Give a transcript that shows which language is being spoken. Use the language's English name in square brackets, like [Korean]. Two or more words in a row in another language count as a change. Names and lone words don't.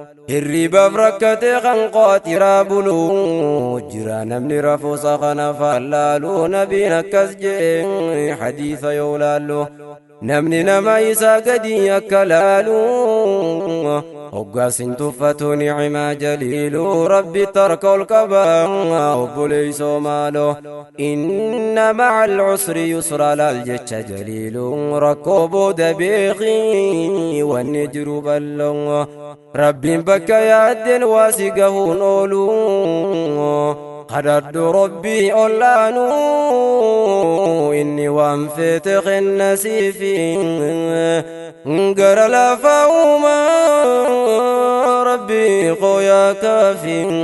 [Oromo] Hirribaaf rakkate kan qaatiraa bulu. Jira namni rafuu sa kana faallaalu. Nabiin akkas jee hadiisa yoo laallu. Namni nama isaa gadi akka laalu. Hoggaas hin tuffatu ni'imaa jaliilu. Rabbi tarka ol qaba obboleeysoo maalo. [Arabic] إن مع العسر يسرا [Oromo] laal jecha jaliilu. Rakkoo booda beekii wanni jiru ballo. Rabbiin bakka yaaddeen waa si gahuun oolu. Kadhadhu Rabbii ollaanu. Inni waan feete kenna siifi. Gara lafa uumaa Rabbii koo yaa kaafi.